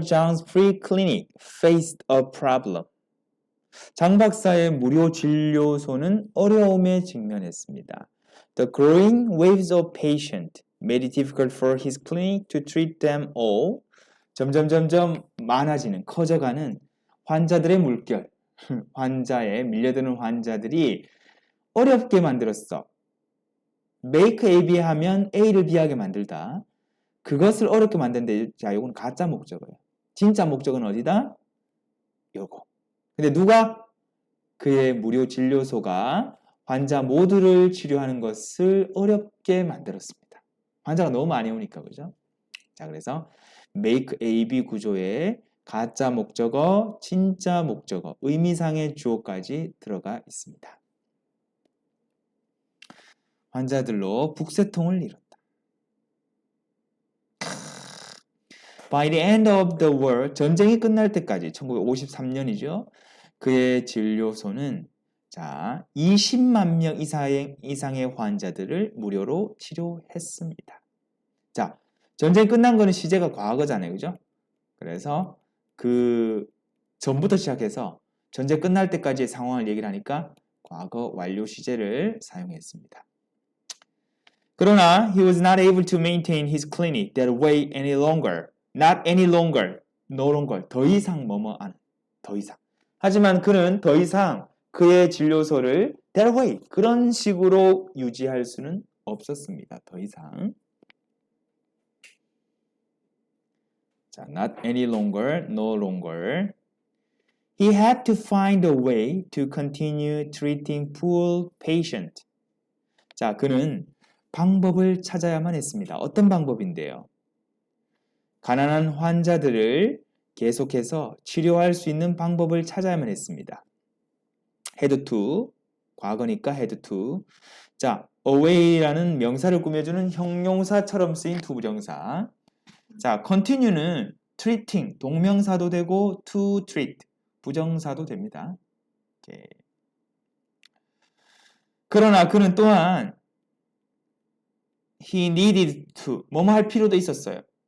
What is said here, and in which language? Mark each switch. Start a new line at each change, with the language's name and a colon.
English: Zhang's free clinic faced a problem.
Korean: 장 박사의 무료 진료소는 어려움에 직면했습니다.
English: The growing waves of patients made it difficult for his clinic to treat them all.
Korean: 점점 많아지는, 커져가는 환자들의 물결, 환자에 밀려드는 환자들이 어렵게 만들었어. make A, B 하면 A를 B하게 만들다. 그것을 어렵게 만드는데, 자, 요건 가짜 목적어예요. 진짜 목적은 어디다? 요거. 근데 누가? 그의 무료 진료소가 환자 모두를 치료하는 것을 어렵게 만들었습니다. 환자가 너무 많이 오니까, 그죠? 자, 그래서 make A, B 구조에 가짜 목적어, 진짜 목적어, 의미상의 주어까지 들어가 있습니다. 환자들로 북새통을 이뤘다.
English: By the end of the war,
Korean: 전쟁이 끝날 때까지 1953년이죠. 그의 진료소는 자 20만 명 이상의 환자들을 무료로 치료했습니다. 자, 전쟁이 끝난 거는 시제가 과거잖아요, 그죠? 그래서 그 전부터 시작해서 전쟁 끝날 때까지의 상황을 얘기를 하니까 과거 완료 시제를 사용했습니다. 그러나
English: he was not able to maintain his clinic that way any longer. Not any longer. No longer.
Korean: 더 이상 뭐뭐하는. 더 이상. 하지만 그는 더 이상 그의 진료소를
English: that way.
Korean: 그런 식으로 유지할 수는 없었습니다. 더 이상.
English: 자, not any longer. No longer. He had to find a way to continue treating poor patients.
Korean: 자, 그는 방법을 찾아야만 했습니다. 어떤 방법인데요? 가난한 환자들을 계속해서 치료할 수 있는 방법을 찾아야만 했습니다.
English: had to,
Korean: 과거니까
English: had to.
Korean: 자, away라는 명사를 꾸며주는 형용사처럼 쓰인 투부정사. 자, continue는 treating, 동명사도 되고 to treat, 부정사도 됩니다. 이렇게. 그러나 그는 또한
English: he needed to,
Korean: 뭐뭐 할 필요도 있었어요.